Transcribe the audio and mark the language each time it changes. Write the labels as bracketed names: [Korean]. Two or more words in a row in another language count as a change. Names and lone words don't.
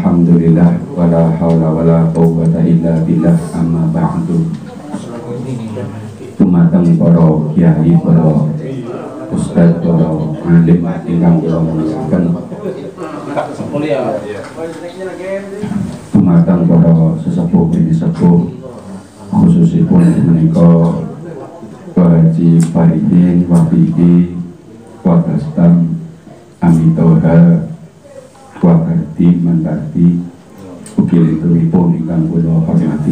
[Arabic] الحمد لله ولا حول ولا قوة إلا بالله أما بعد. [Javanese] Dumateng para kiai, para ustaz, para alim ingkang kula mulyakaken. Dumateng para sesepuh bini sepuh khususipun menika Pak Haji Faridin Wafiki Wakastam Amitoha Wakarti Mantarti Ukilitunipun ingkang kula hormati.